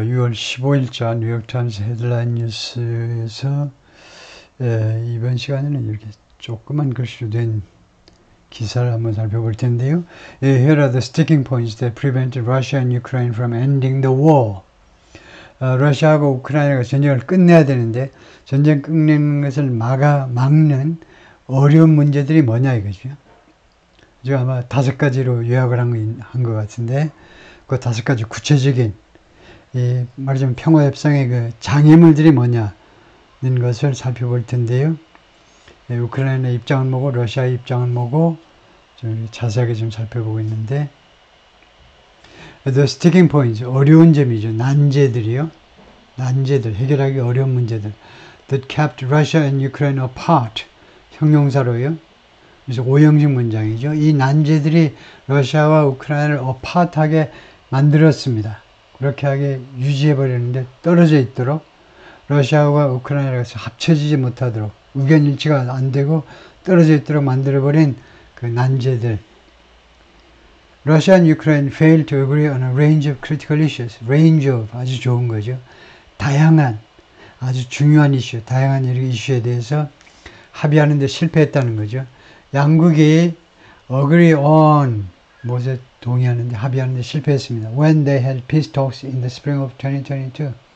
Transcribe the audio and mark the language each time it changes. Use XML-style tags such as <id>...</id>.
<ko>6월 15일자 뉴욕타임스 헤드라인 뉴스에서 이번 시간에는 이렇게 조그만 글씨로 된 기사를 한번 살펴볼 텐데요.</ko> <en>Here are the sticking points that prevented Russia and Ukraine from ending the war.</en> <ko>러시아하고 우크라이나가 전쟁을 끝내야 되는데 전쟁 끝내는 것을 막는 어려운 문제들이 뭐냐 이거죠. 제가 아마 5가지로 요약을 한 것 같은데 그 5가지 구체적인 말하자면 평화협상의 그 장애물들이 뭐냐는 것을 살펴볼 텐데요. 우크라이나 입장은 뭐고 러시아 입장은 뭐고 좀 자세하게 좀 살펴보고 있는데</ko> <en>The sticking points,</en> <ko>어려운 점이죠. 난제들이요. 난제들, 해결하기 어려운 문제들.</ko> <en>That kept Russia and Ukraine apart.</en> <ko>형용사로요. 그래서 오형식 문장이죠. 이 난제들이 러시아와 우크라이나를 apart하게 만들었습니다. 그렇게 하게 유지해버리는데 떨어져 있도록 러시아와 우크라이나가 합쳐지지 못하도록 의견 일치가 안 되고 떨어져 있도록 만들어버린 그 난제들.</ko> <en>Russia and Ukraine failed to agree on a range of critical issues. Range of</en> <ko>아주 좋은 거죠. 다양한 아주 중요한 이슈, 다양한 이슈에 대해서 합의하는 데 실패했다는 거죠. 양국이</ko> <en>agree on</en> <ko>무엇에 동의하는데 합의하는데 실패했습니다.</ko> <en>When they had peace talks in the spring of 2022.</en>